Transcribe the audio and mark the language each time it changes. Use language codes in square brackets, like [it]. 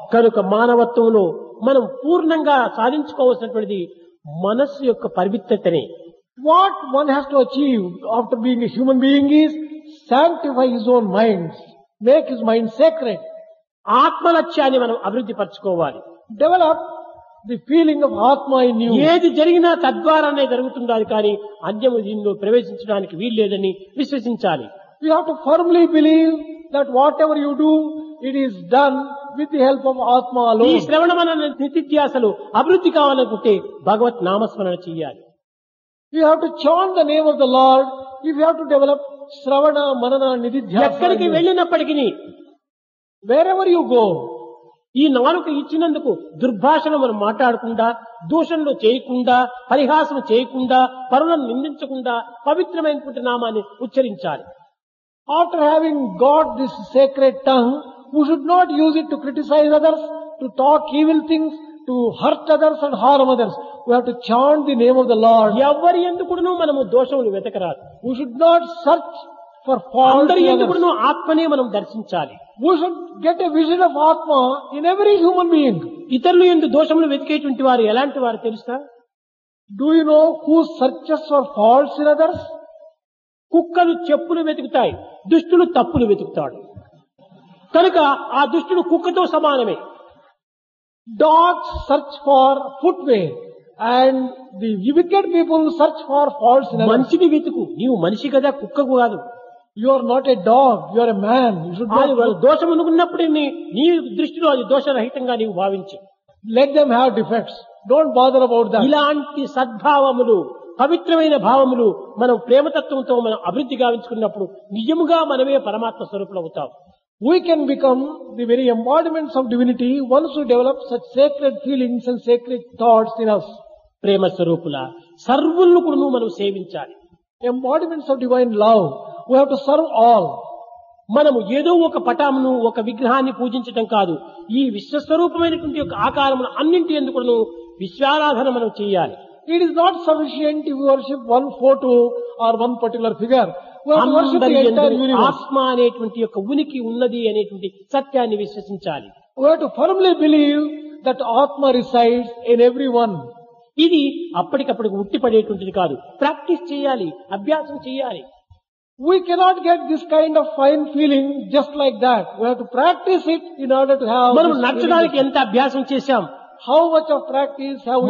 [te] కనుక మానవత్వంలో మనం పూర్ణంగా సాధించుకోవాల్సినటువంటిది మనస్సు యొక్క పవిత్రతనే. [en] What one has to achieve after being a human being is sanctify his own mind, make his mind sacred, [te] ఆత్మలక్ష్యాన్ని మనం అభివృద్ధి పరచుకోవాలి. [en] develop the feeling of Atma in you. [te] ఏది జరిగినా తద్వారానే జరుగుతుండాలి, కానీ అన్యము దీనిలో ప్రవేశించడానికి వీల్లేదని విశ్వసించాలి. [en] You have to firmly believe that whatever you do, it is done with the help of Atma [te] ఈ [en] alone. [te] శ్రవణ మన నిత్యాసలు అభివృద్ధి కావాలనుకుంటే భగవత్ నామస్మరణ చెయ్యాలి. [en] You have to chant the name of the Lord. If you have to develop Shravana, Manana, Nididhyasa, [te] ఎక్కడికి [en] in you. [te] వెళ్ళినప్పటికీ [en] Wherever you go, [te] ఈ నాలుక ఇచ్చినందుకు దుర్భాషను మనం మాట్లాడకుండా, దూషణలు చేయకుండా, పరిహాసం చేయకుండా, పరులను నిందించకుండా పవిత్రమైనటువంటి నామాన్ని ఉచ్చరించాలి. [en] after having got this sacred tongue, we should not use it to criticize others, to talk evil things, to hurt others and harm others. We have to chant the name of the Lord. [te] ఎవరి ఎందుకును మనము దోషములు వెతకరాదు. [en] We should not search for fault [te] అందరి [en] in [te] ఎందుకును [en] others. [te] ఆత్మనే మనం దర్శించాలి. [en] We should get a vision of Atma in every human being. [te] ఇతరులు ఎందు దోషములు వెతికేటువంటి వారు ఎలాంటి వారు తెలుసా? [en] Do you know who searches for faults in others? [te] కుక్కలు చెప్పులు వెతుకుతాయి, దుష్టులు తప్పులు వెతుకుతాడు. కనుక ఆ దుష్టుడు కుక్కతో సమానమే. [en] Dogs search for footwear and the wicked people search for faults in others. [te] మంచిని వెతుకు. నీవు మనిషి కదా, కుక్కకు కాదు. [en] You are not a dog, you are a man. You should [te] అది [en] not [te] దోషం అనుకున్నప్పుడు నీ దృష్టిలో అది దోషరహితంగా నీవు భావించు. [en] let them have defects. Don't bother about that. [te] ఇలాంటి సద్భావములు, పవిత్రమైన భావములు మనం ప్రేమతత్వంతో మనం అభివృద్ధి గావించుకున్నప్పుడు నిజముగా మనమే పరమాత్మ స్వరూపులు అవుతాం. [en] We can become the very embodiments of divinity once we develop such sacred feelings and sacred thoughts in us. [te] ప్రేమ స్వరూపుల సర్వులను కూడా మనం సేవించాలి. [en] Embodiments of divine love. We have to serve all. [te] మనము ఏదో ఒక పటామును, ఒక విగ్రహాన్ని పూజించటం కాదు. ఈ విశ్వస్వరూపమైనటువంటి యొక్క ఆకారమును అన్నింటి ఎందుకు విశ్వారాధన మనం చేయాలి. [en] It is not sufficient if you worship one photo or one particular figure. We have to worship [te] అందరి [en] the entire [te] యందు [en] universe. [te] ఆత్మ అనేటువంటి యొక్క ఉనికి ఉన్నది అనేటువంటి సత్యాన్ని విశ్వసించాలి. [en] We have to firmly believe that Atma resides in everyone. [te] ఇది అప్పటికప్పటికి ఉట్టిపడేటువంటిది కాదు. ప్రాక్టీస్ చేయాలి, అభ్యాసం చేయాలి. [en] We cannot get this kind of fine feeling just like that. We have to practice it in order to have [te] మనం [en] this [te] నడచడానికి [en] feeling. [te] ఎంత అభ్యాసం చేశాం, [en] How much of practice have we